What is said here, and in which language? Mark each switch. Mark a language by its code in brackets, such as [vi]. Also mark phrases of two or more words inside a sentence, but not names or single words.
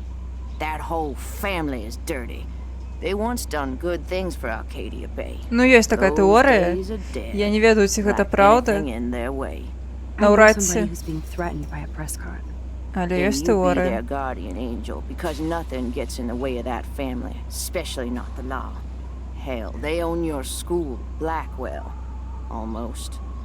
[en] That whole family is dirty. They once done good things for Arcadia Bay. [be] Ну, ёсць такая [en] Those [be] тэорыя. [en] days are dead, [be] Я не ведаю, ці гэта [en] like [be] праўда. [en] anything in their way. I know [be] Наўрад [en] somebody [be] ці. [en] who's being threatened by a Prescott. [be] Але [en] Then [be] ёсць [en] you be their [be] тэорыя. [en] guardian angel, because nothing gets in the way of that family, especially not the law. Hell, they own your school, Blackwell. Almost.